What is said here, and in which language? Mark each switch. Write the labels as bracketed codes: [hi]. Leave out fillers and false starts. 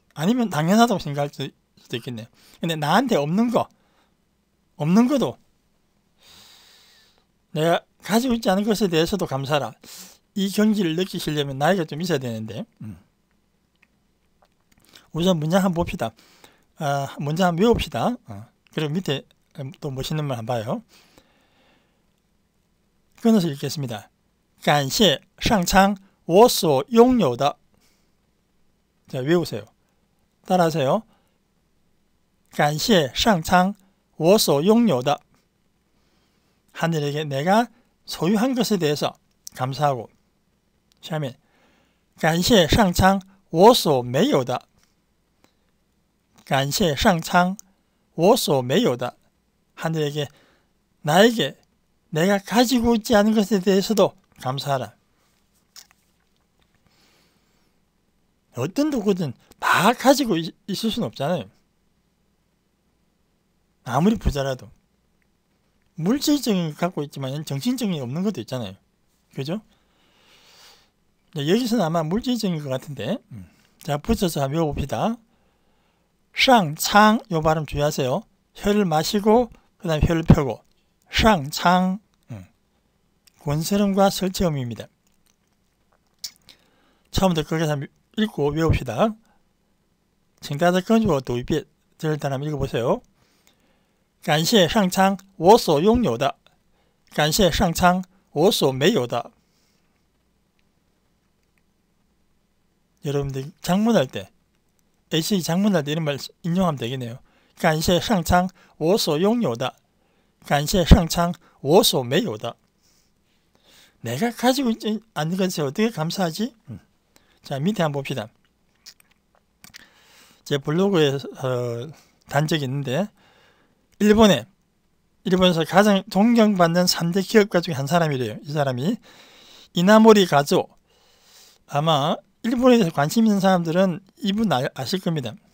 [ko] 아니면 당연하다고 생각할 수도 있겠네요. 근데 나한테 없는 것도 내가 가지고 있지 않은 것에 대해서도 감사하라. 이 경지를 느끼시려면 나이가 좀 있어야 되는데 우선 문장 한번 봅시다. 문장 한번 외웁시다. 그리고 밑에 또 멋있는 말 한번 봐요. 끊어서 읽겠습니다. [zh] 感谢上苍我所拥有的 [ko] 자, 외우세요. 따라하세요. [zh] 感谢上苍我所拥有的 [ko] 하늘에게 내가 소유한 것에 대해서 감사하고 [zh] 下面感谢上苍我所没有的感谢上苍我所没有的 [ko] 하늘에게 나에게 내가 가지고 있지 않은 것에 대해서도 감사하라. 어떤 누구든 다 가지고 있을 수는 없잖아요. 아무리 부자라도 물질적인 걸 갖고 있지만 정신적인 게 없는 것도 있잖아요. 그죠? 여기서는 아마 물질적인 것 같은데 자, 붙여서 한번 외워봅시다. 상창 요 발음 주의하세요. 혀를 마시고 그 다음에 혀를 펴고 상창 권스름과 설치음입니다. 처음부터 끝까지 한번 읽고 외웁시다. [zh] 请大家跟着我读一遍，这是大家 [ko] 한번 읽어보세요. [zh] 感谢上苍我所拥有的感谢上苍我所没有的 [ko] 여러분들 장문할 때 HE 장문할 때 이런 말 인용하면 되겠네요. [zh] 感谢上苍我所拥有的感谢上苍我所没有的 [ko] 내가 가지고 있지 않는 것에 어떻게 감사하지? 자, 밑에 한번 봅시다. 제 블로그에 단적이 있는데 일본에서 가장 존경받는 3대 기업가 중에 한 사람이래요. 이 사람이 이나모리 가조. 아마 일본에 대해서 관심 있는 사람들은 이분 아실 겁니다.